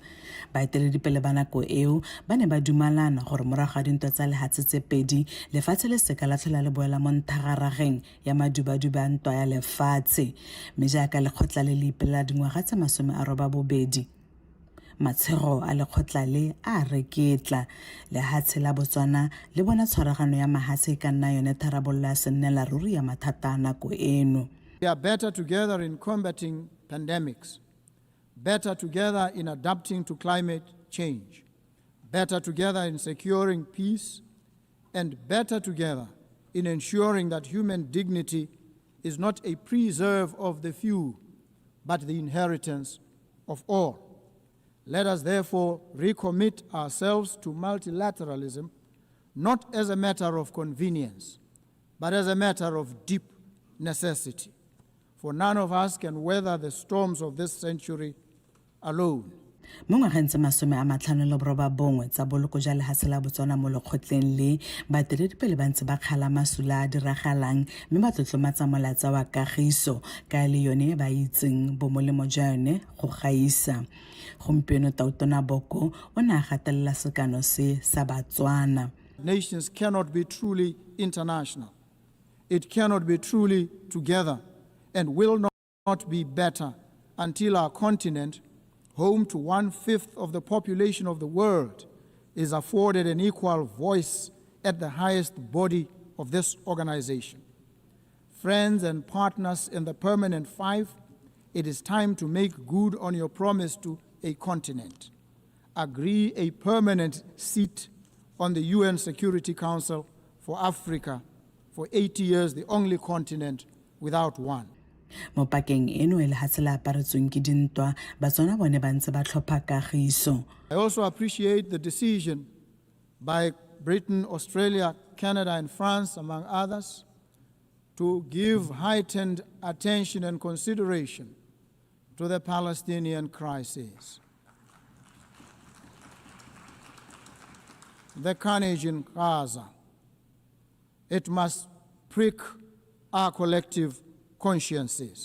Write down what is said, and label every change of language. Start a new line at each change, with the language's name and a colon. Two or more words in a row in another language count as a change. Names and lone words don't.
Tswana: Baeteledipele ba nako eo ba ne ba dumalana gore morago ga dintwa tsa lehatshe tse pedi lefatshe le seka la tlhola le boela mo nthagarageng ya madubaduba a ntwa ya lefatshe mme jaaka lekgotla le le ipelela dingwaga tse masome a robedi matshego a lekgotla le a reketla lehatshe la Botswana le bona tshwaragano ya mahatshe ka nna yone tharabollo ya sennela ruri ya mathata a nako eno.
English: We are better together in combating pandemics, better together in adapting to climate change, better together in securing peace, and better together in ensuring that human dignity is not a preserve of the few, but the inheritance of all. Let us therefore recommit ourselves to multilateralism, not as a matter of convenience, but as a matter of deep necessity. For none of us can weather the storms of this century alone.
Tswana: Mo ngwageng tse masome a matlhano le borobabongwe tsa boloko jwa lehatshe la Botswana mo lekgotleng le baeteledipele ba ntse ba kgala masula a diragalang mme ba tlotlomatsa molaetsa wa kagiso ka le yone ba itseng bomolemo jwa yone go gaisa. Gompieno Tautona Boko o ne a gatelela sekano se sa Batswana.
English: Nations cannot be truly international. It cannot be truly together and will not be better until our continent, home to 1/5 of the population of the world, is afforded an equal voice at the highest body of this organization. Friends and partners in the Permanent Five, it is time to make good on your promise to a continent. Agree a permanent seat on the UN Security Council for Africa, for 80 years the only continent without one.
Tswana: Mo pakeng eno e lehatshe la aparetsweng ke dintwa Batswana bone ba ntse ba tlhopha kagiso.
English: I also appreciate the decision by Britain, Australia, Canada, and France, among others, to give heightened attention and consideration to the Palestinian crisis. The carnage in Gaza, it must prick our collective consciences.